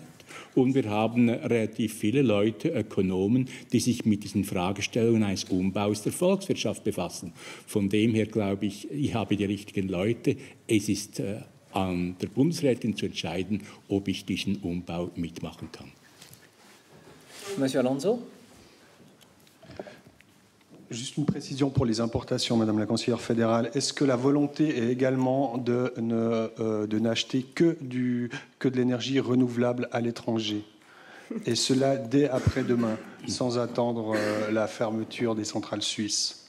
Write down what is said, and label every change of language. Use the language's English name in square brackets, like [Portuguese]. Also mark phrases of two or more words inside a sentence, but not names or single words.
[German] Und wir haben relativ viele Leute, Ökonomen, die sich mit diesen Fragestellungen eines Umbaus der Volkswirtschaft befassen. Von dem her glaube ich, ich habe die richtigen Leute. Es ist an der Bundesrätin zu entscheiden, ob ich diesen Umbau mitmachen kann. [French] Monsieur Alonso. Juste une précision pour les importations, Madame la conseillère fédérale. Est-ce que la volonté est également de n'acheter que de l'énergie renouvelable à l'étranger? Et cela dès après-demain, sans attendre la fermeture des centrales suisses?